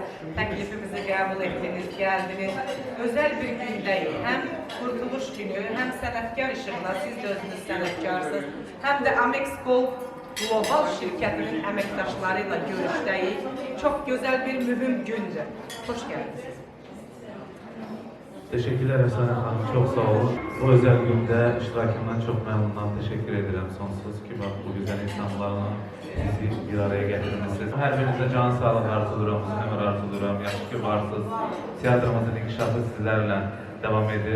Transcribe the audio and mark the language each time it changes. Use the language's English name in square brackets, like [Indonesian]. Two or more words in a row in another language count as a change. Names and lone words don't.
[Azerbaijani] Təklifimizi qəbul etdiniz, gəldiniz. Özəl bir gündəyik. Həm Qurtuluş günü, həm sənətkar işığına, siz də özünüz sənətkarsınız. Həm də Amex Gold Global şirkətinin əməkdaşları ilə görüşdəyik. Çox gözəl bir mühüm gündür. Xoş gəldiniz. [Turkish] Teşekkürler Efsane Hanım, çok sağ olun. Bu özel günde iştirakımdan çok memnunum, teşekkür ederim sonsuz ki bak bu güzel insanlarla bizi bir araya getirmişsiniz. Her birinize can sağlık arzularım, ömür arzularım, [Azerbaijani] yaxşı ki varsınız. [Turkish] Tiyatromuzun inkişafı sizlerle devam edir.